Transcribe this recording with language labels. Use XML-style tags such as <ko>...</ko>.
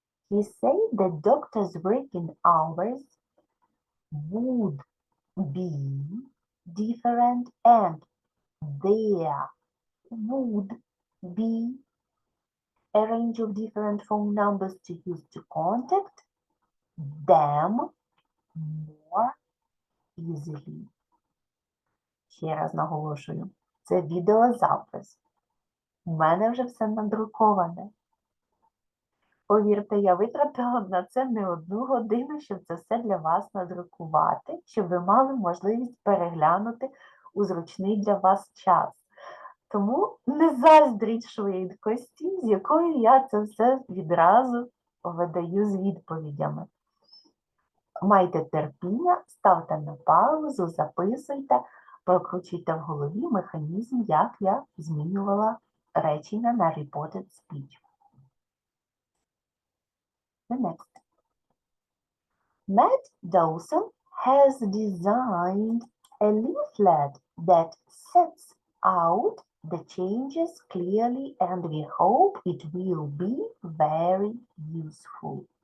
<en>He said the doctor's working hours would be different, and there would be a range of different phone numbers to use to contact them more easily.</en> <uk>Ще раз наголошую, це відеозапис. У мене вже все надруковане. Повірте, я витратила на це не 1 годину, щоб це все для вас надрукувати, щоб ви мали можливість переглянути у зручний для вас час. Тому не заздріть швидкості, з якою я це все відразу видаю з відповідями. Майте терпіння, ставте на паузу, записуйте, прокручуйте в голові механізм, як я змінювала речення на reported speech.</uk> <en>The next. Matt Dawson has designed a leaflet that sets out the changes clearly, and we hope it will be very useful.</en>